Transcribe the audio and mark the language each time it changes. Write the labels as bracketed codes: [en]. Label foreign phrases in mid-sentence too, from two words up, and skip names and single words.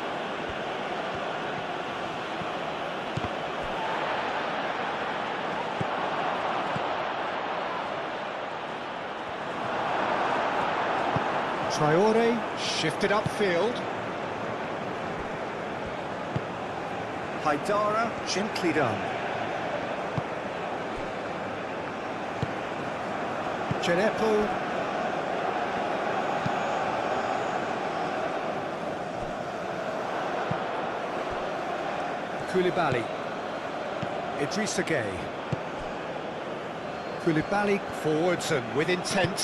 [en] Traore shifted upfield. Haidara gently done. Gineppo. Koulibaly. Idrissa Gueye. Koulibaly forwards and with intent.